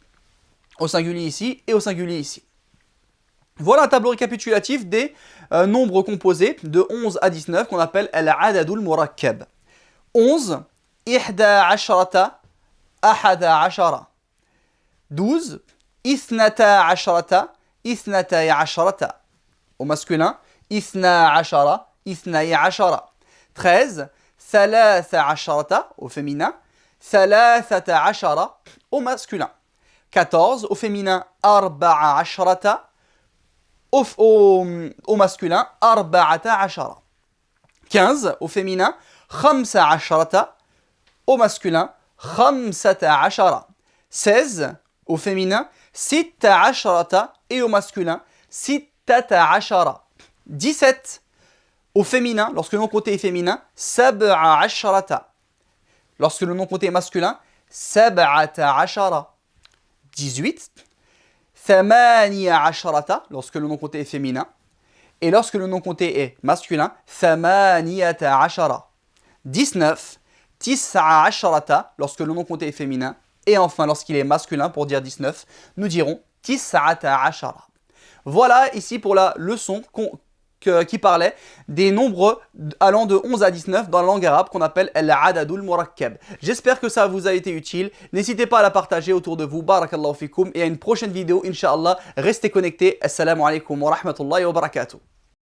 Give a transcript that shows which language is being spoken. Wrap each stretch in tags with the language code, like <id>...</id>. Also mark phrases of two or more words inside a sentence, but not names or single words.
<fr>Au singulier ici et au singulier ici. Voilà un tableau récapitulatif des nombres composés de 11 à 19 qu'on appelle</fr> <ar>al-adadul murakkab. 11, إحدى عشرة، أحد عشر. 12, اثنتا عشرة، اثنتي عشرة.</ar> <fr>Au masculin,</fr> <ar>اثنا عشر، اثني عشر. 13, ثلاث عشرة.</ar> <fr>Au féminin,</fr> <ar>thalathata ashara.</ar> <fr>Au masculin. 14, au féminin,</fr> <ar>arba'a asharata.</ar> <fr>Au masculin,</fr> <ar>أربعة عشر.</ar> <fr>15, au féminin,</fr> <ar>khamsa asharata.</ar> <fr>Au masculin,</fr> <ar>khamsata ashara.</ar> <fr>16, au féminin,</fr> <ar>sitta asharata.</ar> <fr>Et au masculin,</fr> <ar>sittata ashara.</ar> <fr>17, au féminin, lorsque le nom compté est féminin,</fr> <ar>سبع عشرة.</ar> <fr>Lorsque le nom compté est masculin,</fr> <ar>سبعة عشر. 18, ثماني عشرة,</ar> <fr>lorsque le nom compté est féminin. Et lorsque le nom compté est masculin,</fr> <ar>ثمانية عشر. 19, تسع عشرة,</ar> <fr>lorsque le nom compté est féminin. Et enfin, lorsqu'il est masculin, pour dire 19, nous dirons</fr> <ar>tis'ata ashara.</ar> <fr>Voilà ici pour la leçon qui parlait des nombres allant de 11 à 19 dans la langue arabe qu'on appelle</fr> <ar>al-adadul murakkab.</ar> <fr>J'espère que ça vous a été utile. N'hésitez pas à la partager autour de vous.</fr> <ar>بارك الله فيكم.</ar> <fr>Et à une prochaine vidéo, Inch'Allah. Restez connectés.</fr> <ar>السلام عليكم ورحمة الله وبركاته.</ar>